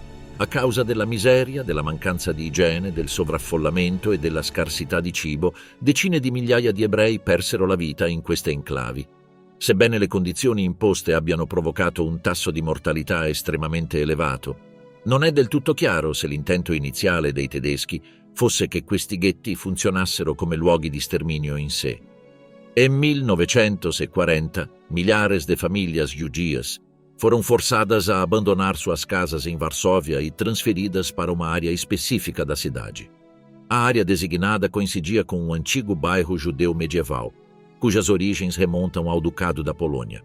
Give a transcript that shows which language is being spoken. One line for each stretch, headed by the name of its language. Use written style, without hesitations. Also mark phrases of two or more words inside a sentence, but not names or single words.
Italian: A causa della miseria, della mancanza di igiene, del sovraffollamento e della scarsità di cibo, decine di migliaia di ebrei persero la vita in queste enclavi. Sebbene le condizioni imposte abbiano provocato un tasso di mortalità estremamente elevato, non è del tutto chiaro se l'intento iniziale dei tedeschi fosse che questi ghetti funzionassero come luoghi di sterminio in sé.
Portuguese: En 1940, milhares de famílias judias foram forçadas a abandonar suas casas em Varsóvia e transferidas para uma área específica da cidade. A área designada coincidia com um antigo bairro judeu medieval, cujas origens remontam ao Ducado da Polônia.